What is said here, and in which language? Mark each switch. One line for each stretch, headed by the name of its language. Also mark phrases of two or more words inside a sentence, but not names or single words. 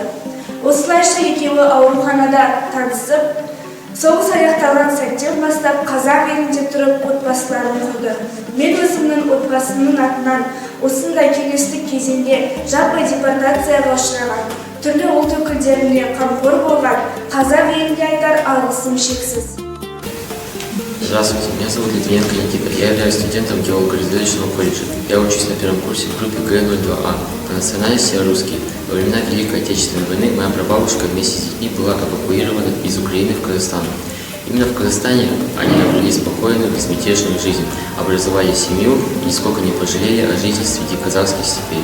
Kazakh: Осылайша екеуі ауруханада танысып, соғыс аяқталған сәттен бастап қазақ елінде тұрып отбасыларын құрды. Мен өзімнің отбасымның атынан осындай кеңестік кезеңде жаппай депортацияға ұшыраған, түрлі ұлт өкілдеріне қамқор болған қазақ еліне айтар алғысым шексіз.
Russian: Здравствуйте, меня зовут Литвиненко Никита. Я являюсь студентом геолого-разведочного колледжа. Я учусь на первом курсе в группе Г02А. По национальности я русский. Во времена Великой Отечественной войны моя прабабушка вместе с детьми была эвакуирована из Украины в Казахстан. Именно в Казахстане они обрели спокойную, безмятежную жизнь, образовали семью и нисколько не пожалели о жизни среди казахских степей.